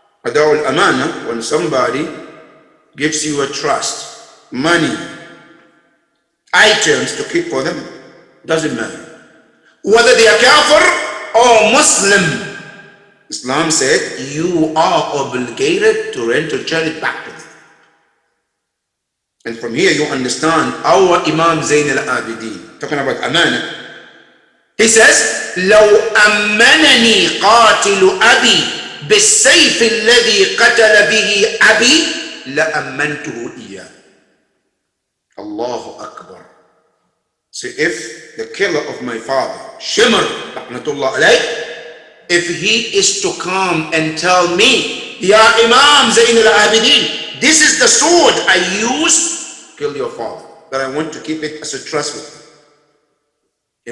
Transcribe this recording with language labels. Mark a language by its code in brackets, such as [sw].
[en] Ada'ul amana, when somebody gives you a trust, money, items to keep for them, doesn't matter. Whether they are kafir or Muslim, Islam said you are obligated to return it back to them. And from here you understand our Imam Zayn al-Abidin, talking about amana. He says, [ar] لو أمنني قاتل أبي بالسيف الذي قتل به أبي لأمنته إياه. Allahu Akbar. [en] So if the killer of my father, Shimr, rahmatullah alayh, if he is to come and tell me, Ya Imam Zayn al-Abidin, this is the sword I used to kill your father, that I want to keep it as a trust with you.